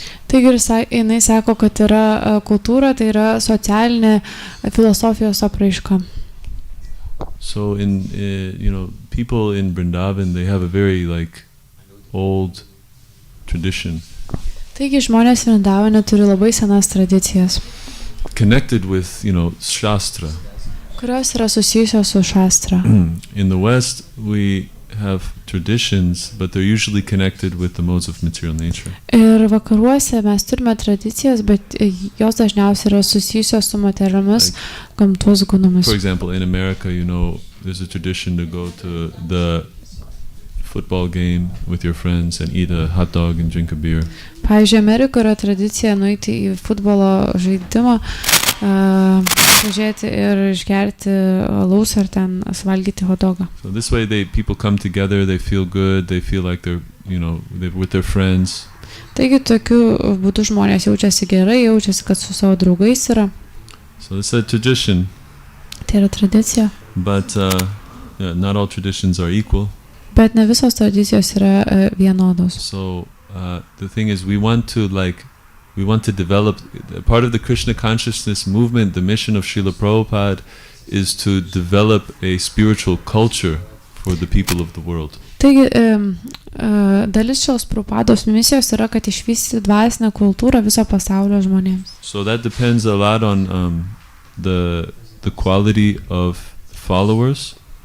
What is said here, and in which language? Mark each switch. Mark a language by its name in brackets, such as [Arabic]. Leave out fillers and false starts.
[Lithuanian] Taigi jinai sako, kad yra kultūra, tai yra socialinė filosofijos apraiška. [English] So people in Vrindavan, they have a very old tradition. [Lithuanian] Taigi žmonės Vrindavane turi labai senas tradicijas, [English] connected with Shastra. [Lithuanian] Kurios yra susijusios su Shastra. [English] In the West, we have traditions, but they're usually connected with the modes of material nature. [Lithuanian] Ir vakaruose mes turime tradicijas, bet jos dažniausiai yra susijusios su materialiomis gamtos gunomis. [English] For example, in America, there's a tradition to go to the football game with your friends and eat a hot dog and drink a beer. [Lithuanian] Pavyzdžiui, Amerikoje yra tradicija nueiti į futbolo žaidimą, pažiūrėti ir išgerti alaus ar ten suvalgyti hotdogą. [English] So this way people come together, they feel good, they feel like they're with their friends. [Lithuanian] Taigi tokiu būdu žmonės jaučiasi gerai, jaučiasi, kad su savo draugais yra. [English] So this is a tradition. [Lithuanian] Tai yra tradicija. [English] But not all traditions are equal. [Lithuanian] Bet ne visos tradicijos yra vienodos. [English] So the thing is, we want to develop part of the Krishna consciousness movement. The mission of Srila Prabhupada is to develop a spiritual culture for the people of the world. [Lithuanian] Taigi, dalis šios Prabhupados misijos yra, kad išvystyti dvasinę kultūrą viso pasaulio žmonėms. [English] So that depends a lot on the quality of followers.